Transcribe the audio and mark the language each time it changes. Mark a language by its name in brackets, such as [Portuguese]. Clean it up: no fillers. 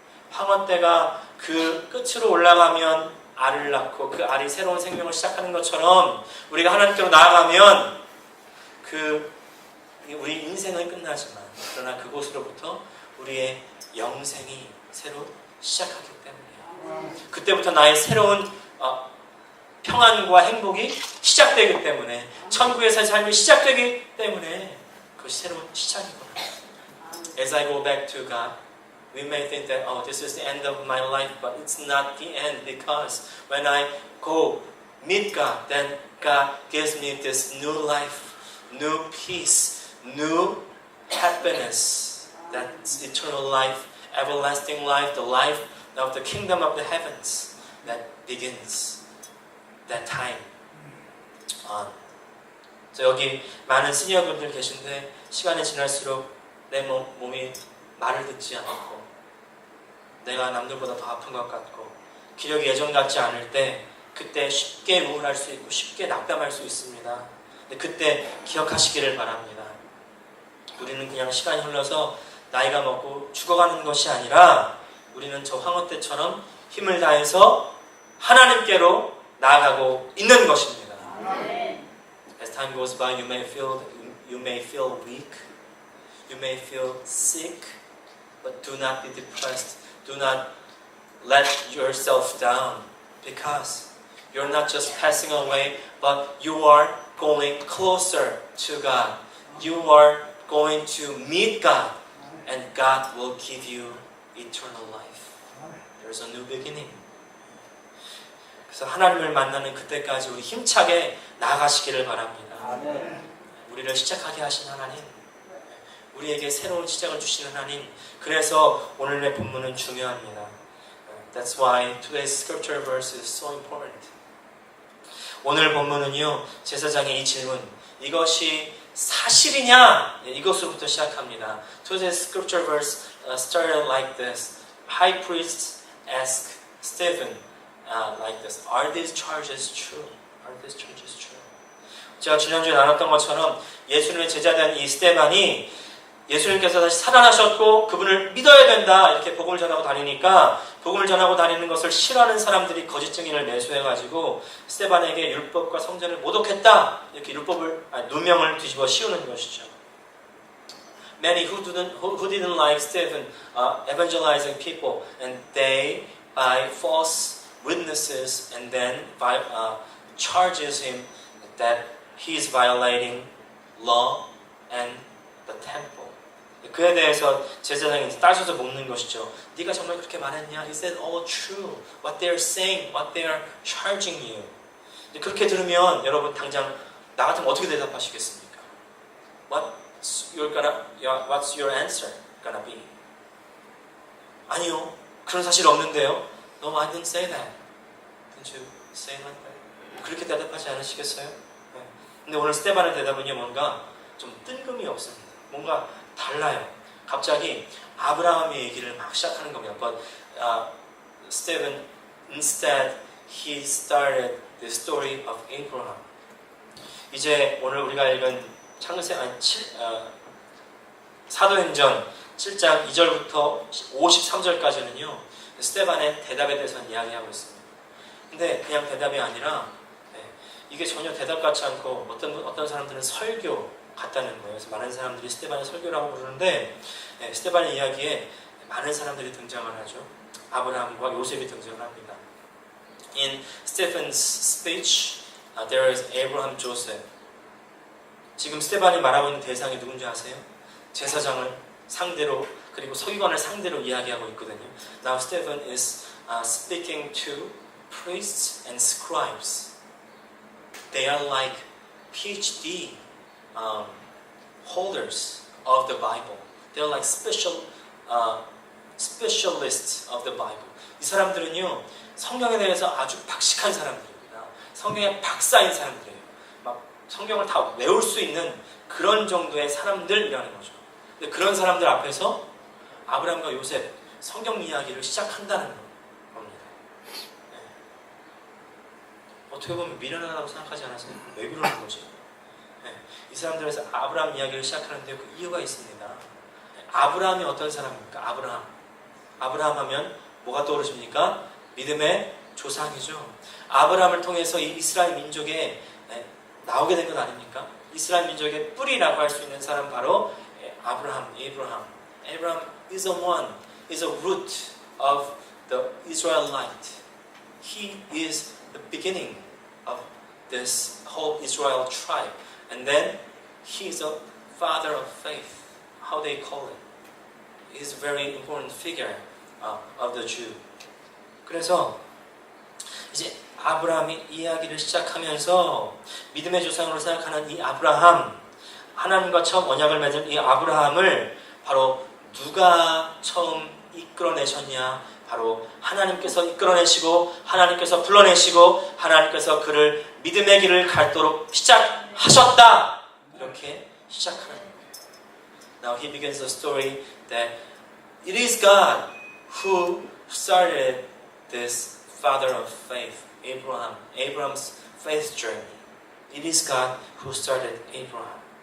[Korean] 황혼떼가 그 끝으로 올라가면 알을 낳고 그 알이 새로운 생명을 시작하는 것처럼 우리가 하나님께로 나아가면 우리 인생은 끝나지만 그러나 그곳으로부터 우리의 영생이 새로 시작하기 때문이에요. 그때부터 나의 새로운 평안과 행복이 시작되기 때문에 천국에서의 삶이 시작되기 때문에 그것이 새로운 시작이구나. [English] As I go back to God, we may think that this is the end of my life, but it's not the end because when I go meet God, then God gives me this new life, new peace, new happiness. That's eternal life, everlasting life, the life of the kingdom of the heavens that begins that time on. [Korean] 여기 많은 시니어분들 계신데 시간이 지날수록 내 몸이 말을 듣지 않고 내가 남들보다 더 아픈 것 같고 기력이 예전 같지 않을 때 그때 쉽게 우울할 수 있고 쉽게 낙담할 수 있습니다. 근데 그때 기억하시기를 바랍니다. 우리는 그냥 시간이 흘러서 나이가 먹고 죽어가는 것이 아니라 우리는 저 황혼떼처럼 힘을 다해서 하나님께로 나아가고 있는 것입니다. [English] As time goes by, you may feel weak, you may feel sick, but do not be depressed. Do not let yourself down because you're not just passing away, but you are going closer to God. You are going to meet God, and God will give you eternal life. There's a new beginning. [Korean] 그래서 하나님을 만나는 그때까지 우리 힘차게 나아가시기를 바랍니다. 우리를 시작하게 하신 하나님, 우리에게 새로운 시작을 주시는 하나님. 그래서 오늘의 본문은 중요합니다. [English] That's why today's scripture verse is so important. [Korean] 오늘 본문은요, 제사장의 이 질문, 이것이 사실이냐? 이것으로부터 시작합니다. [English] Today's scripture verse started like this. High priests ask Stephen like this. Are these charges true? Are these charges true? [Korean] 제가 지난주에 나눴던 것처럼 예수님의 제자된 이 스데반이 예수님께서 다시 살아나셨고 그분을 믿어야 된다 이렇게 복음을 전하고 다니니까 복음을 전하고 다니는 것을 싫어하는 사람들이 거짓 증인을 매수해가지고 스데반에게 율법과 성전을 모독했다 이렇게 누명을 뒤집어 씌우는 것이죠. [English] Many who didn't like Stephen evangelizing people and they by false witnesses and then by charges him that he is violating law and the temple. [Korean] 그에 대해서 제사장이 따져서 묻는 것이죠. 네가 정말 그렇게 말했냐? [English] Is that all true? What they are saying, what they are charging you. [Korean] 그렇게 들으면 여러분 당장 나 같으면 어떻게 대답하시겠습니까? [English] What's your answer gonna be? [Korean] 아니요, 그런 사실 없는데요. [English] No, I didn't say that. Didn't you say like that? [Korean] 그렇게 대답하지 않으시겠어요? 네. 근데 오늘 스테반의 대답은요, 뭔가 좀 뜬금이 없습니다. 뭔가 달라요. 갑자기 아브라함의 얘기를 막 시작하는 겁니다. [English] But Stephen instead he started the story of Abraham. [Korean] 이제 오늘 우리가 읽은 사도행전 7장 2절부터 53절까지는요. 스테반의 대답에 대해서 이야기하고 있습니다. 근데 그냥 대답이 아니라 이게 전혀 대답 같지 않고 어떤 사람들은 설교 같다는 거예요. 그래서 많은 사람들이 스테반의 설교라고 부르는데 스테반의 이야기에 많은 사람들이 등장을 하죠. 아브라함과 요셉이 등장을 합니다. [English] In Stephen's speech, there is Abraham, Joseph. [Korean] 지금 스테반이 말하고 있는 대상이 누군지 아세요? 제사장을 상대로 그리고 서기관을 상대로 이야기하고 있거든요. [English] Now Stephen is speaking to priests and scribes. They are like PhD holders of the Bible. They're like specialists of the Bible. [Korean] 이 사람들은요 성경에 대해서 아주 박식한 사람들입니다. 성경의 박사인 사람들이에요. 막 성경을 다 외울 수 있는 그런 정도의 사람들이라는 거죠. 근데 그런 사람들 앞에서 아브라함과 요셉 성경 이야기를 시작한다는 겁니다. 네. 어떻게 보면 미련하다고 생각하지 않으세요? 왜 그러는 거지? 이 사람들에서 아브라함 이야기를 시작하는데 그 이유가 있습니다. 아브라함이 어떤 사람입니까? 아브라함 하면 뭐가 떠오르십니까? 믿음의 조상이죠. 아브라함을 통해서 이 이스라엘 민족에 나오게 된 것 아닙니까? 이스라엘 민족의 뿌리라고 할 수 있는 사람 바로 아브라함. [English] Abraham is a root of the Israelite. He is the beginning of this whole Israel tribe. And then he is a father of faith. How they call it. He's a very important figure of the Jew. [Korean] 그래서 이제 아브라함이 이야기를 시작하면서 믿음의 조상으로 생각하는 이 아브라함, 하나님과 처음 언약을 맺은 이 아브라함을 바로 누가 처음 이끌어내셨냐? 바로 하나님께서 이끌어내시고 하나님께서 불러내시고 하나님께서 그를 믿음의 길을 갈도록 시작하셨다. 이렇게 시작하는 거예요. [English] Now he begins the story that it is God who started this father of faith, Abraham's faith journey. It is God who started Abraham.